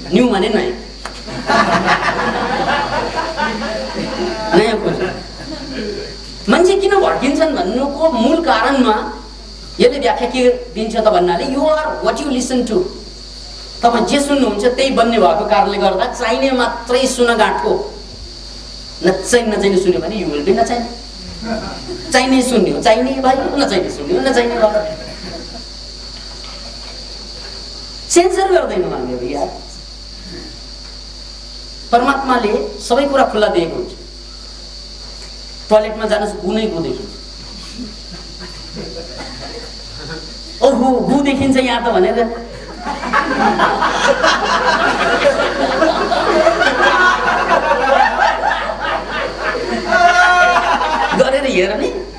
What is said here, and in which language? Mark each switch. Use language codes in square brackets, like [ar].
[ne] New माने नयाँ, नयाँ खोजे। मान्छे किन भड्किन्छन् भन्नुको मूल कारणमा यसले व्याख्या के दिन्छ त भन्नाले [en] You are what you listen to. [ne] तपाईँ जे सुन्नुहुन्छ त्यही बन्ने भएको कारणले गर्दा चाहिने मात्रै सुन गाँठको, नचाहिने सुन्यो भने [en] you will be [ne] नचाहिने। चाहिने सुन्यो चाहिने भयो, नचाहिने सुन्यो नचाहिने भयो। सेन्सर गर्दैनौँ हामीहरू यार। परमात्माले सबै कुरा खुल्ला दिएको हुन्छ। टोयलेटमा जानुहोस्, गु नै गु देखिन्छ। ओहो गु देखिन्छ यहाँ त भनेर गरेर हेर नि।